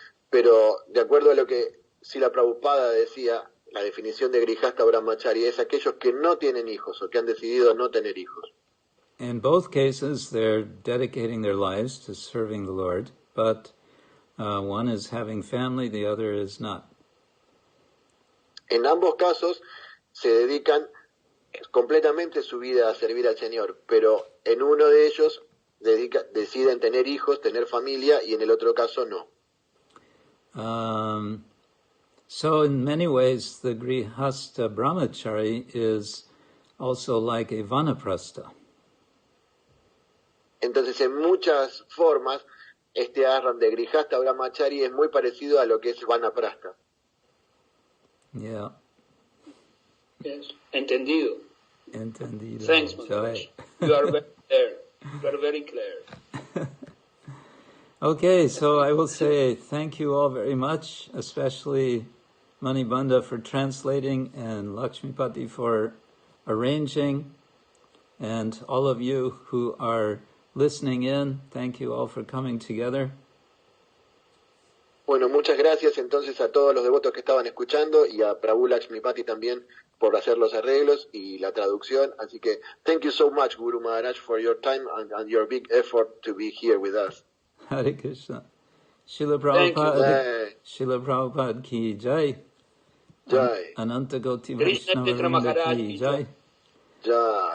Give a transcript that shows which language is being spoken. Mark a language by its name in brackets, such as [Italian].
[Spanish] Pero de acuerdo a lo que Srila Prabhupada decía, la definición de grihasta brahmachari es aquellos que no tienen hijos o que han decidido no tener hijos. [English] In both cases, they're dedicating their lives to serving the Lord, but one is having family, the other is not. [Spanish] En ambos casos se dedican completamente su vida a servir al Señor, pero en uno de ellos deciden tener hijos, tener familia, y en el otro caso no. [English] So in many ways, the Grihasta Brahmachari is also like a Vanaprastha. [Spanish] Entonces, en muchas formas, este ashram de Grihastha Brahmachari es muy parecido a lo que es Vanaprastha. [English] Yeah. Yes. [Spanish] Entendido. Entendido. [English] Thanks, Maharaj. You are very clear. You are very clear. Okay, so I will say thank you all very much, especially Manibanda for translating and Lakshmipati for arranging, and all of you who are listening in, thank you all for coming together. [Spanish] Bueno, muchas gracias entonces a todos los devotos que estaban escuchando y a Prabhu Lakshmipati también por hacer los arreglos y la traducción. Así que [English] thank you so much, Guru Maharaj, for your time and your big effort to be here with us. [Sanskrit] Hare Krishna. Srila Prabhupada, Srila Prabhupada ki jai. Jai. Ananta Goti Krishna Vaishnava Kshetra Vrinda Maharaj ki ki jai. Jai.